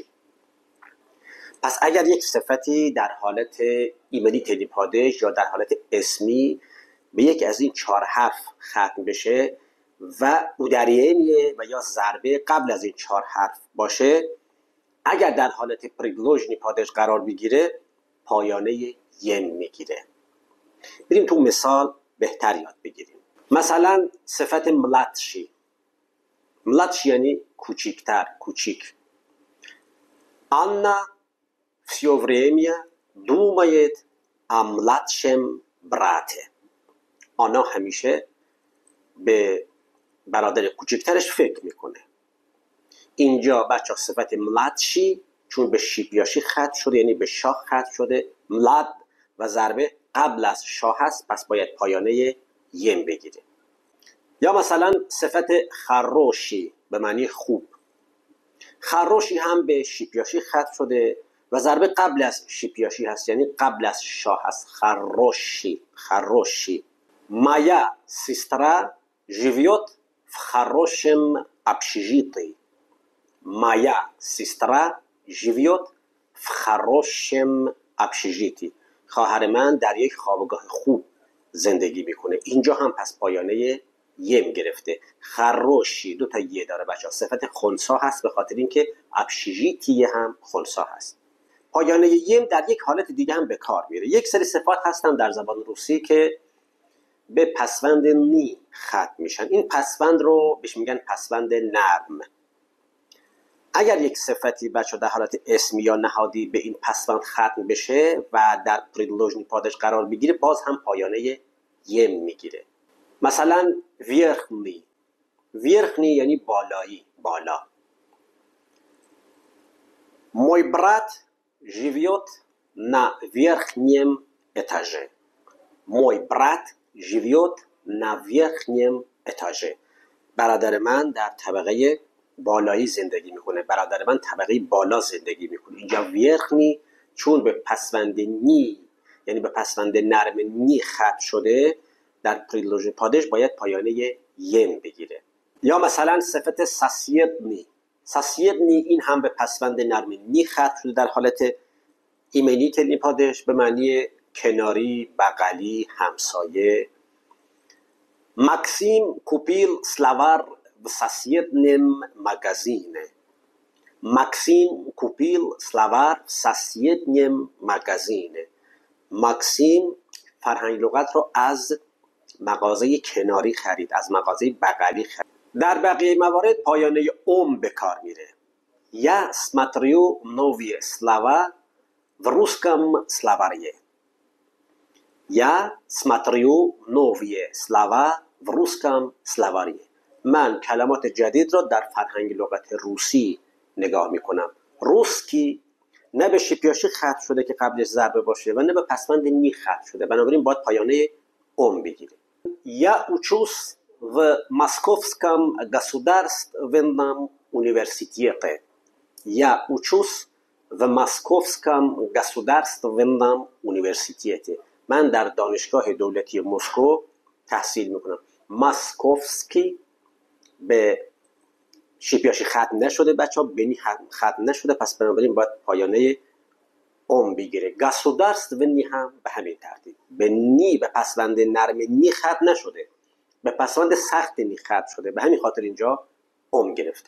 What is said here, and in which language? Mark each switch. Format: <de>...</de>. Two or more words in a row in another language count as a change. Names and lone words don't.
<fa>پس اگر یک صفتی در حالت</fa> <ru>именительный падеж</ru> <fa>یا در حالت اسمی به یک از این 4 حرف ختم بشه و اودریه و یا ضربه قبل از این 4 حرف باشه، اگر در حالت</fa> <ru>предложный падеж</ru> <fa>قرار بگیره پایانه یم میگیره. بریم تو مثال بهتر یاد بگیریم. مثلا صفت ملاتشی. ملاتشی یعنی کوچیکتر، کوچیک.</fa> <ru>Анна все время думает о младшем брате.</ru> <fa>آنا همیشه به برادر کوچکترش فکر میکنه. اینجا بچه صفت ملاتشی چون به شیپیاشی ختم شده، یعنی به شا ختم شده، ملاد و ضربه قبل از شا هست، پس باید پایانه یم بگیره. یا مثلا صفت خروشی به معنی خوب. خروشی هم به شیپیاشی ختم شده و ضربه قبل از شیپیاشی هست، یعنی قبل از شا هست. خروشی، خروشی.</fa> <ru>Моя сестра живет в хорошем общежитии. Моя сестра живет в хорошем общежитии.</ru> <fa>خواهر من در یک خوابگاه خوب زندگی میکنه. اینجا هم پس پایانه یم گرفته. خروشی 2 تا یه داره بچه ها. صفت خنثی هست به خاطر اینکه ابشیژیتی هم خنثی هست. پایانه یم در یک حالت دیگه هم به کار میره. یک سری صفات هستن در زبان روسی که به پسوند نی ختم میشن. این پسوند رو بهش میگن پسوند نرم. اگر یک صفتی بچه در حالت اسمی یا نهادی به این پسوند ختم بشه و در</fa> <ru>предложный падеж</ru> <fa>قرار بگیره باز هم پایانه یم میگیره. مثلا верхний. верхний یعنی بالایی، بالا.</fa> <ru>Мой брат живет на верхнем этаже. Мой брат живет на верхнем этаже.</ru> <fa>برادر من در طبقه بالایی زندگی میکنه. برادر من طبقه بالا زندگی میکنه. اینجا верхний چون به پسوند نی، یعنی به پسوند نرم نی ختم شده، در</fa> <ru>предложный падеж</ru> <fa>باید پایانه یم بگیره. یا مثلا صفت ساسیدنی. ساسیدنی این هم به پسوند نرم نی ختم شده در حالت</fa> <ru>именительный падеж</ru> <fa>به معنی کناری، بغلی، همسایه.</fa> <ru>Максим купил словарь в соседнем магазине. Максим купил словарь в соседнем магазине.</ru> <fa>ماکسیم فرهنگ لغت رو از مغازه کناری خرید، از مغازه بغلی خرید. در بقیه موارد پایانه ام به کار میره.</fa> <ru>یا смотрю новые слова в русском словаре. Я смотрю новые слова в русском словаре.</ru> <fa>من کلمات جدید را در فرهنگ لغت روسی نگاه میکنم. روسکی نه به شیپیاشی ختم شده که قبلش ضربه باشه و نه به پسوند نی ختم شده، بنابراین باید پایانه ام بگیره.</fa> <ru>Я учусь в Московском государственном университете. Я учусь в Московском государственном университете.</ru> <fa>من در دانشگاه دولتی مسکو تحصیل میکنم. ماسکوفسکی به شیپیاشی ختم نشده بچه ها، بنی ختم نشده، پس بنابراین باید پایانه ام بگیره. گاسودارست و نی هم به همین ترتیب. به نی به پسوند نرم نی ختم نشده، به پسوند سخت نی ختم شده، به همین خاطر اینجا ام گرفته.</fa>